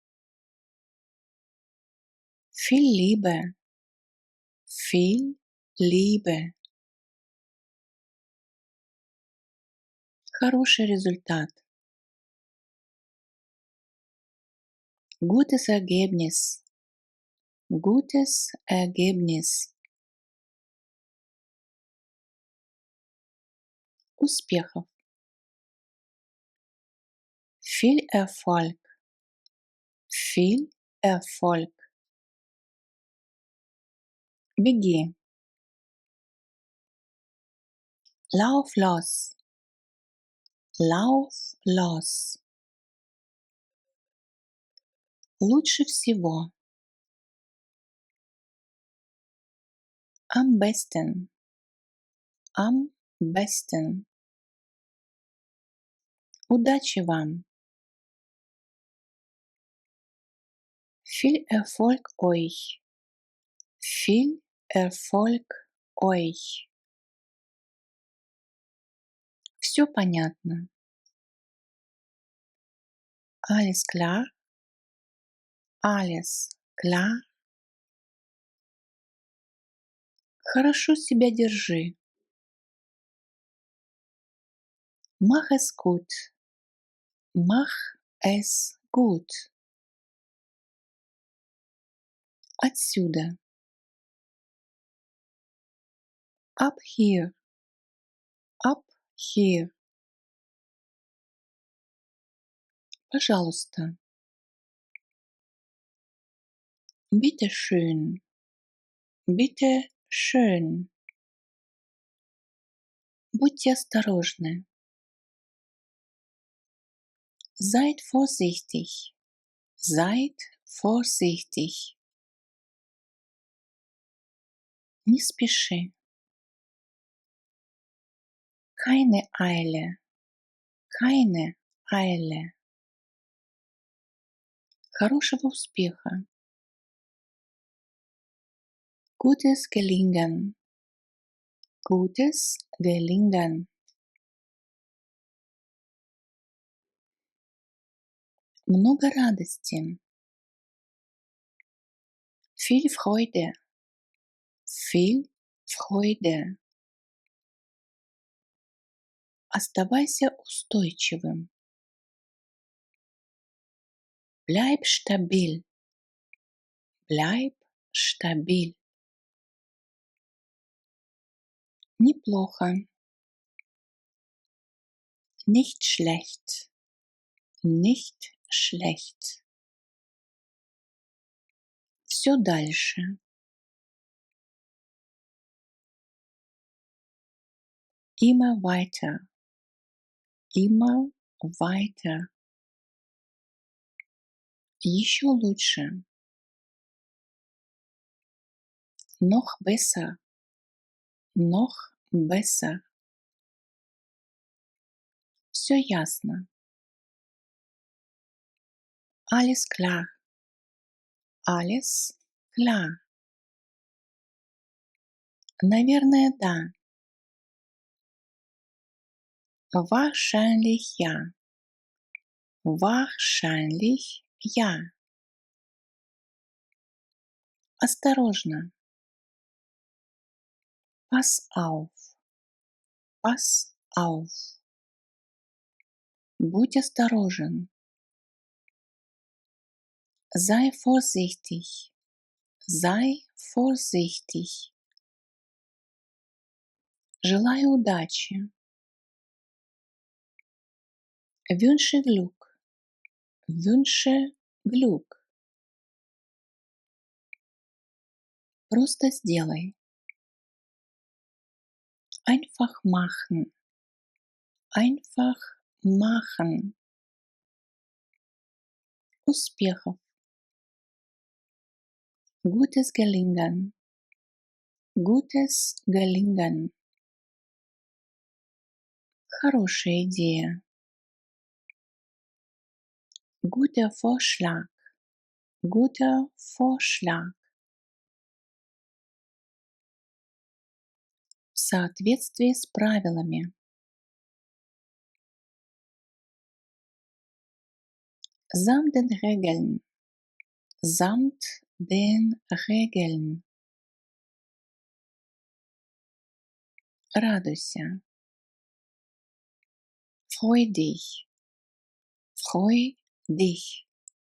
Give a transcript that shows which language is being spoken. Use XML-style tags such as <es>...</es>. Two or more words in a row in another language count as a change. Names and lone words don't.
<de>Viel Liebe. Viel Liebe.</de> <ru>Хороший результат.</ru> <de>Gutes Ergebnis. Gutes Ergebnis.</de> <ru>Успехов.</ru> <de>Viel Erfolg. Viel Erfolg. Беги. Lauf los. Lauf los.</de> <ru>Лучше всего.</ru> <de>Am besten. Am besten.</de> <ru>Удачи вам.</ru> <de>Viel Erfolg euch. Viel Erfolg euch.</de> <ru>Все понятно.</ru> <de>Alles klar. Alles klar.</de> <ru>Хорошо себя держи.</ru> <de>Mach es gut. Mach es gut.</de> <ru>Отсюда.</ru> <en>Up here. Up here.</en> <ru>Пожалуйста.</ru> <de>Bitte schön. Bitte schön.</de> <ru>Будьте осторожны.</ru> <de>Seid vorsichtig. Seid vorsichtig.</de> <ru>Не спеши.</ru> <de>Keine Eile. Keine Eile.</de> <ru>Хорошего успеха.</ru> <de>Gutes Gelingen. Gutes Gelingen.</de> <ru>Много радости.</ru> <de>Viel Freude. Viel Freude.</de> <ru>Оставайся устойчивым.</ru> <de>Bleib stabil. Bleib stabil.</de> <ru>Неплохо.</ru> <de>Nicht schlecht. Nicht schlecht.</de> <ru>Все дальше.</ru> <de>Immer weiter. Immer weiter.</de> <ru>Еще лучше.</ru> <de>Noch besser. Noch besser.</de> <ru>Все ясно.</ru> <de>Alles klar. Alles klar.</de> <ru>Наверное, да.</ru> <de>Wahrscheinlich ja. Wahrscheinlich ja. Осторожно. Pass auf. Pass auf.</de> <ru>Будь осторожен.</ru> <de>Sei vorsichtig. Sei vorsichtig.</de> <ru>Желаю удачи.</ru> <de>Wünsche Glück. Wünsche Glück.</de> <ru>Просто сделай.</ru> <de>Einfach machen. Einfach machen. Успехов. Gutes Gelingen. Gutes Gelingen.</de> <ru>Хорошая идея.</ru> <de>Guter Vorschlag. Guter Vorschlag.</de> <ru>В соответствии с правилами.</ru> <de>Samt den Regeln. Samt den Regeln.</de> <ru>Радуйся.</ru> <de>Freu dich. Freu dich.</de>